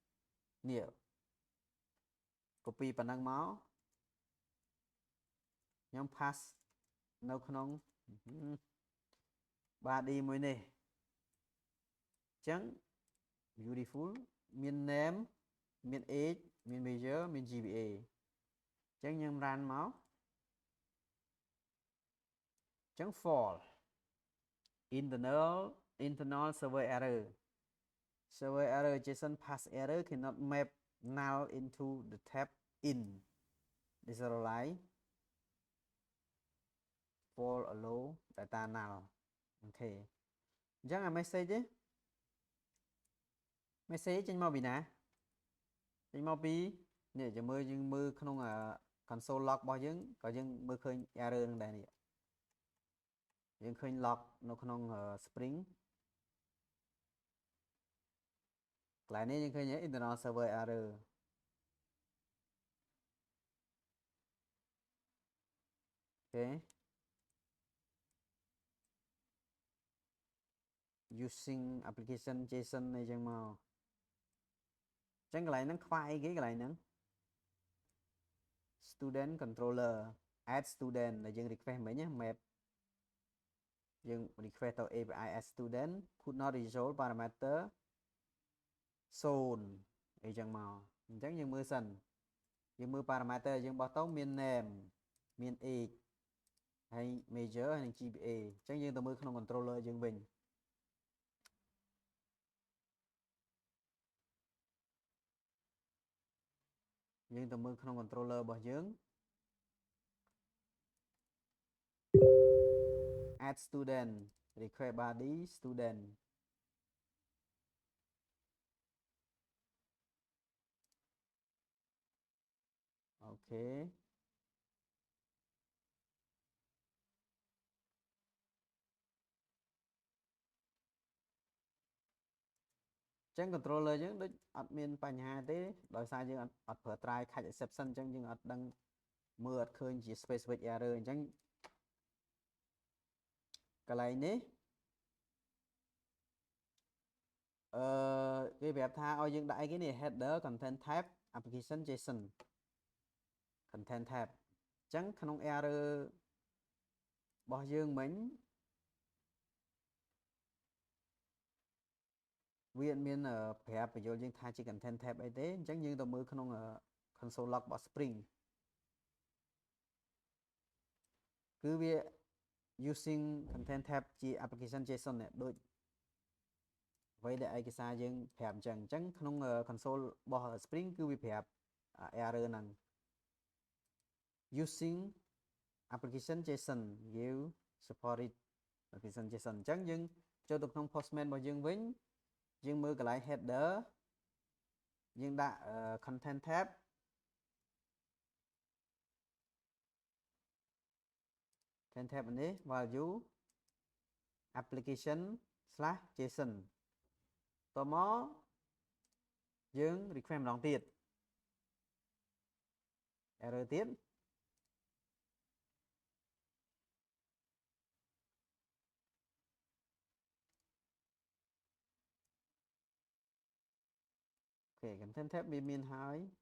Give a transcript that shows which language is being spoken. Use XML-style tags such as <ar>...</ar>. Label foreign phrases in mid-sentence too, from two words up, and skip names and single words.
<km>copy ប៉ុណ្ណឹងមកខ្ញុំ pass នៅក្នុង body មួយនេះអញ្ចឹង beautiful មាន name មាន age មាន major មាន GPA អញ្ចឹងខ្ញុំ run មក</km> <en>អញ្ចឹង false internal server error JSON pass error cannot map null into the tab in deserialize for allow data null</en> <km>អូខេអញ្ចឹងអា message ចេញមកពីណាចេញមកពីនេះយើងមើលក្នុង</km> <en>console log</en> <km>របស់យើងក៏យើងមើលឃើញ error នឹងដែរនេះយើងឃើញ log នៅក្នុង Spring កន្លែងនេះយើងឃើញ</km> <en>internal server error</en> <km>អូខេ</km> <en>using application JSON</en> <km>អីចឹងមកអញ្ចឹងកន្លែងហ្នឹងខ្វះអីគេកន្លែងហ្នឹង</km> <en>student controller add student</en> <km>ដែលយើង</km> <en>request</en> <km>មិញណា</km> <en>map យើង request ទៅ API add student could not resolve parameter</en> <km>0អីចឹងមកអញ្ចឹងយើងមើលសិនយើងមើល parameter យើងបោះទៅមាន name មាន age ហើយ major ហើយនិង GPA អញ្ចឹងយើងទៅមើលក្នុង controller យើងវិញ យើងទៅមើលក្នុង controller របស់យើង</km> <en>add student request body student</en> <km>អូខេចឹង controller យើងដូចអត់មានបញ្ហាទេដោយសារយើងអត់ប្រើ</km> <en>try catch exception</en> <km>អញ្ចឹងយើងអត់ដឹងមើលអត់ឃើញជា</km> <en>specific error</en> <km>អញ្ចឹង កន្លែងនេះគេប្រាប់ថាឲ្យយើងដាក់អីគេនេះ</km> <en>header content tab application json content tab</en> <km>អញ្ចឹងក្នុង error របស់យើងមិញ វាអត់មានប្រាប់បញ្យល់យើងថាជា</km> <en>content tab</en> <km>អីទេអញ្ចឹងយើងទៅមើលក្នុង</km> <en>console log</en> <km>របស់ Spring គឺវា</km> <en>using content tab</en> <km>ជា</km> <en>application json</en> <km>នេះដូចអ្វីដែលឯកសារយើងប្រាប់អញ្ចឹងក្នុង console របស់ Spring គឺវាប្រាប់ error ហ្នឹង</km> <en>using application json you supported application json</en> <km>អញ្ចឹងយើងចូលទៅក្នុង postman របស់យើងវិញយើងមើលកន្លែង header យើងដាក់</km> <en>content tab</en> <km>នេះ</km> <en>value application/json</en> <km>តមកយើង request ម្ដងទៀត error ទៀតអូខេ</km> <en>content tab</en> <km>វាមានហើយ</km>